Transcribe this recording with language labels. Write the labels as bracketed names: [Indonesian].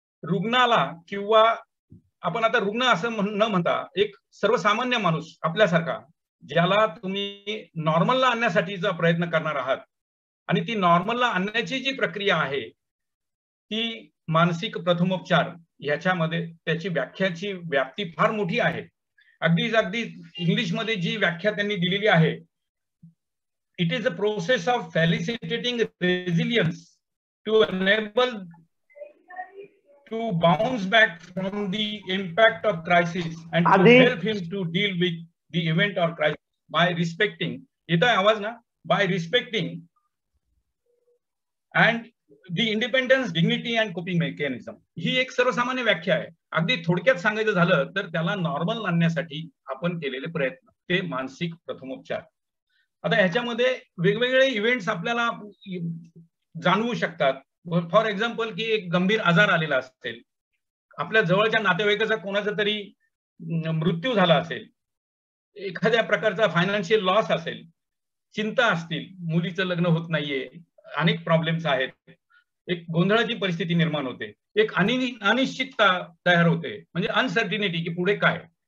[Marathi] रुग्णाला किंवा आपण आता रुग्ण असं न म्हणता एक सर्वसामान्य माणूस आपल्यासारखा, ज्याला तुम्ही नॉर्मलला आणण्यासाठीचा प्रयत्न करणार आहात आणि ती नॉर्मलला आणण्याची जी प्रक्रिया आहे ती मानसिक प्रथमोपचार, याच्यामध्ये त्याची व्याख्याची व्याप्ती फार मोठी आहे. अगदी इंग्लिशमध्ये जी व्याख्या त्यांनी दिलेली आहे, [English] it is a process of facilitating resilience to enable to bounce back from the impact of crisis and to help him to deal with the event or crisis by respecting, [Marathi] येता आवाज ना, [English] by respecting and the independence, dignity and coping mechanism. [Marathi] ही एक सर्वसामान्य व्याख्या आहे. अगदी थोडक्यात सांगायचं झालं तर त्याला नॉर्मल आणण्यासाठी आपण केलेले प्रयत्न, ते मानसिक प्रथमोपचार. आता ह्याच्यामध्ये वेगवेगळे इव्हेंट्स आपल्याला जाणवू शकतात. फॉर एक्झाम्पल की एक गंभीर आजार आलेला असेल, आपल्या जवळच्या नातेवाईकाचा कोणाचा तरी मृत्यू झाला असेल, एखाद्या प्रकारचा फायनान्शियल लॉस असेल, चिंता असतील, मुलीचं लग्न होत नाहीये, अनेक प्रॉब्लेम्स आहेत, एक गोंधळाची परिस्थिती निर्माण होते, एक अनिश्चितता तयार होते, म्हणजे अनसर्टिनिटी की पुढे काय.